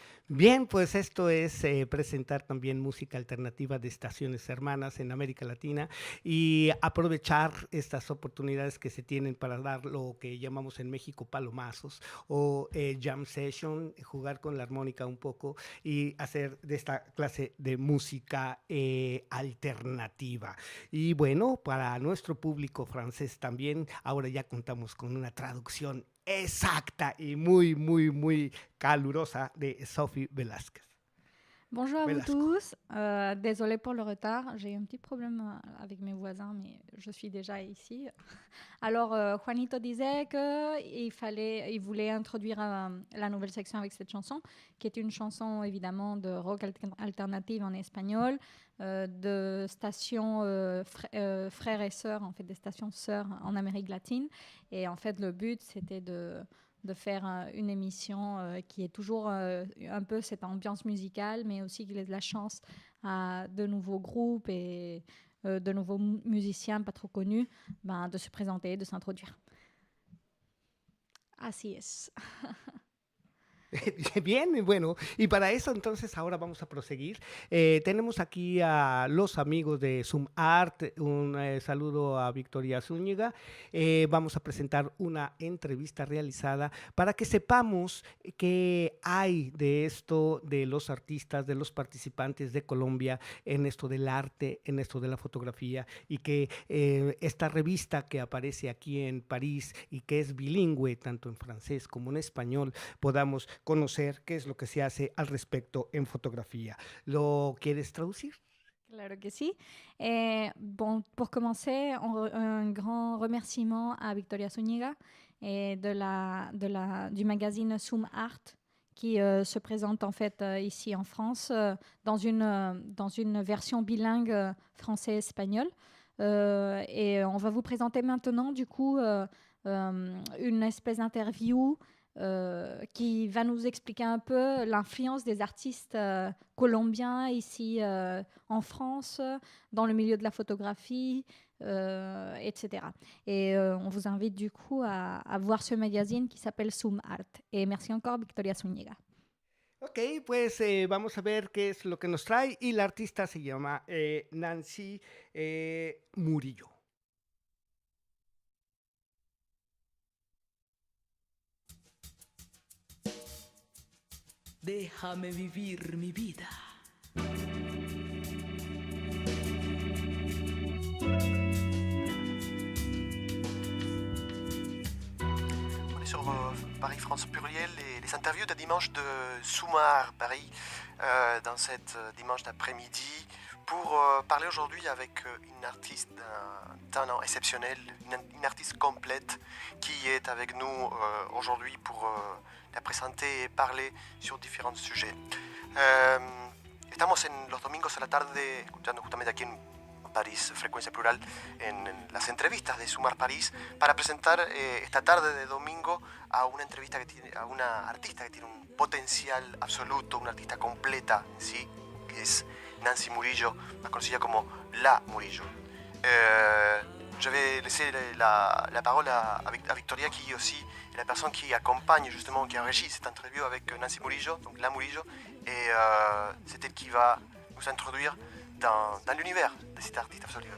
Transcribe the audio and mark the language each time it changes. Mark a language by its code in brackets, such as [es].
[es] Bien, pues esto es presentar también música alternativa de estaciones hermanas en América Latina y aprovechar estas oportunidades que se tienen para dar lo que llamamos en México palomazos o jam session, jugar con la armónica un poco y hacer de esta clase de música alternativa. Y bueno, para nuestro público francés también, ahora ya contamos con una traducción exacta y muy calurosa de Sophie Velasquez. [fr] Bonjour à vous Velasco. tous. Désolée pour le retard. J'ai eu un petit problème avec mes voisins, mais je suis déjà ici. Alors, Juanito disait qu'il voulait introduire la nouvelle section avec cette chanson, qui est une chanson évidemment de rock alternative en espagnol, de stations frères et sœurs, en fait des stations sœurs en Amérique latine. Et en fait, le but, c'était de faire une émission qui est toujours un peu cette ambiance musicale, mais aussi qu'il ait de la chance à de nouveaux groupes et de nouveaux musiciens pas trop connus de se présenter, de s'introduire. [es] Así es. Bien, bueno, y para eso entonces ahora vamos a proseguir. Tenemos aquí a los amigos de Zoom Art, un saludo a Victoria Zúñiga. Vamos a presentar una entrevista realizada para que sepamos qué hay de esto, de los artistas, de los participantes de Colombia en esto del arte, en esto de la fotografía, y que esta revista que aparece aquí en París y que es bilingüe, tanto en francés como en español, podamos conocer qué es lo que se hace al respecto en fotografía. ¿Lo quieres traducir? Claro que sí. [fr] Bon, pour commencer, un grand remerciement à Victoria Zúñiga du magazine Zoom Art qui se présente en fait ici en France dans une version bilingue français-espagnol. Et on va vous présenter maintenant du coup une espèce d'interview qui va nous expliquer un peu l'influence des artistes colombiens ici en France, dans le milieu de la photographie, etc. Et on vous invite du coup à voir ce magazine qui s'appelle Zoom Art. Et merci encore, Victoria Zúñiga. [es] Ok, pues vamos a ver qué es lo que nos trae y la artista se llama Nancy Murillo. Déjame vivir mi vida. [fr] On est sur Paris-France Pluriel et les interviews de dimanche de Soumar Paris dans cette dimanche d'après-midi pour parler aujourd'hui avec une artiste d'un talent exceptionnel, une artiste complète qui est avec nous aujourd'hui pour la présenter et parler sur différents sujets. [es] Estamos en los domingos a la tarde escuchando justamente aquí en París, Frecuencia Plural, en las entrevistas de Sumar París, para presentar esta tarde de domingo a una entrevista que tiene, a una artista que tiene un potencial absoluto, una artista completa en sí, que es Nancy Murillo, más conocida como La Murillo. [fr] Je vais laisser la parole à Victoria, qui aussi est la personne qui accompagne justement, qui a régi cette interview avec Nancy Murillo, donc La Murillo, et c'est elle qui va nous introduire dans l'univers de cet artiste absolu.